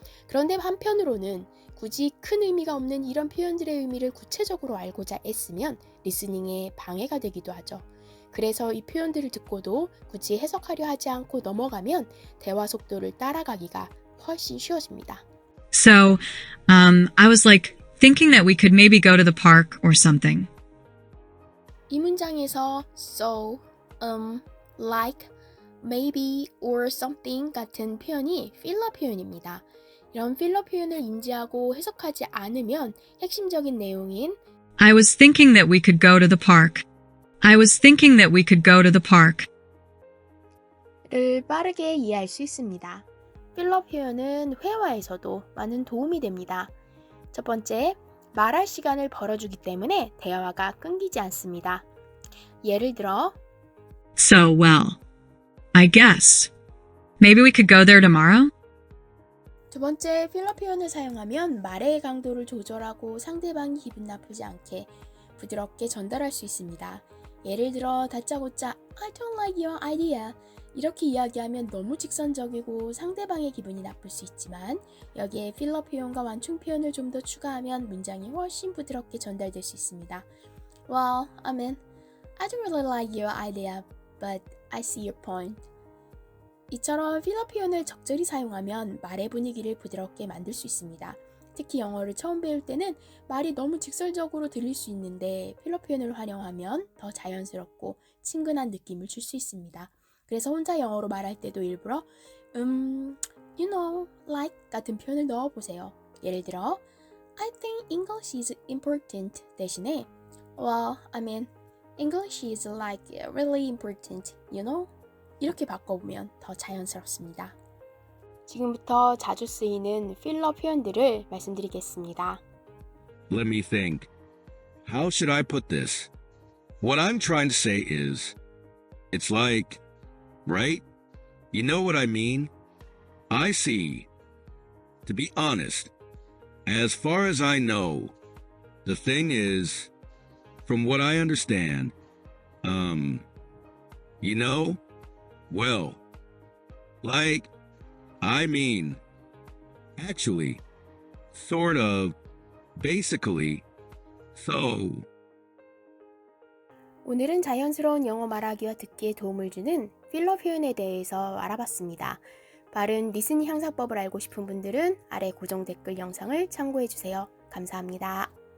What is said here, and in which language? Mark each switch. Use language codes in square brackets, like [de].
[ko] 그런데 한편으로는 굳이 큰 의미가 없는 이런 표현들의 의미를 구체적으로 알고자 애쓰면 리스닝에 방해가 되기도 하죠. 그래서 이 표현들을 듣고도 굳이 해석하려 하지 않고 넘어가면 대화 속도를 따라가기가 훨씬 쉬워집니다. [en] So, I was like thinking that we could maybe go to the park or something. [ko] 이 문장에서 [en] so, like, maybe or something [ko] 같은 표현이 필러 표현입니다. 이런 필러 표현을 인지하고 해석하지 않으면 핵심적인 내용인 [en] I was thinking that we could go to the park. I was thinking that we could go to the park. [ko] 를 빠르게 이해할 수 있습니다. 필러 표현은 회화에서도 많은 도움이 됩니다. 첫 번째, 말할 시간을 벌어주기 때문에 대화가 끊기지 않습니다. 예를 들어 [en] So, well, I guess. Maybe we could go there tomorrow? [ko] 두 번째, 필러 표현을 사용하면 말의 강도를 조절하고 상대방이 기분 나쁘지 않게 부드럽게 전달할 수 있습니다. 예를 들어 다짜고짜 [en] I don't like your idea [ko] 이렇게 이야기하면 너무 직선적이고 상대방의 기분이 나쁠 수 있지만 여기에 필러 표현과 완충 표현을 좀 더 추가하면 문장이 훨씬 부드럽게 전달될 수 있습니다. [en] Well, I mean, I don't really like your idea, but I see your point. [ko] 이처럼 필러 표현을 적절히 사용하면 말의 분위기를 부드럽게 만들 수 있습니다. 특히 영어를 처음 배울 때는 말이 너무 직설적으로 들릴 수 있는데 필러 표현을 활용하면 더 자연스럽고 친근한 느낌을 줄 수 있습니다. 그래서 혼자 영어로 말할 때도 일부러 [en] you know, like [ko] 같은 표현을 넣어보세요. 예를 들어 [en] I think English is important [ko] 대신에 [en] Well, I mean, English is like really important, you know? [ko] 이렇게 바꿔보면 더 자연스럽습니다. 지금부터 자주 쓰이는 필러 표현들을 말씀드리겠습니다. [en] Let me think. How should I put this? What I'm trying to say is, it's like, right? You know what I mean? I see. To be honest, as far as I know, the thing is, from what I understand, You know? Well, like, I mean, actually, sort of, basically, so. [ko] 오늘은 자연스러운 영어 말하기와 듣기에 도움을 주는 필러 표현에 대해서 알아봤습니다. 바른 리스닝 향상법을 알고 싶은 분들은 아래 고정 댓글 영상을 참고해주세요. 감사합니다.